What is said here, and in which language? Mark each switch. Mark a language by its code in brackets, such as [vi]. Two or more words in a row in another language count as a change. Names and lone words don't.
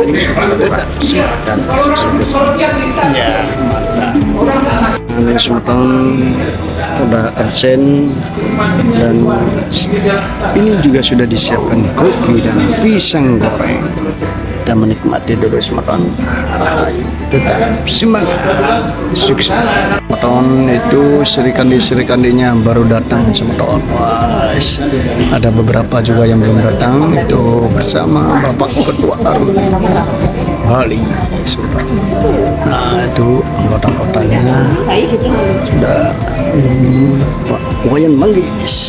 [id] Ya, mantap. Ini semeton udah absen dan ini juga sudah disiapkan kopi dan pisang goreng. Kita menikmati dulu semeton. Tetap semangat, sukses. Semeton itu serikandi-serikandinya baru datang semeton. Wah, ada beberapa juga yang belum datang. Itu bersama Bapak Ketua Arun Bali semeton. Nah, itu anggota-anggotanya sudah lumayan manggis.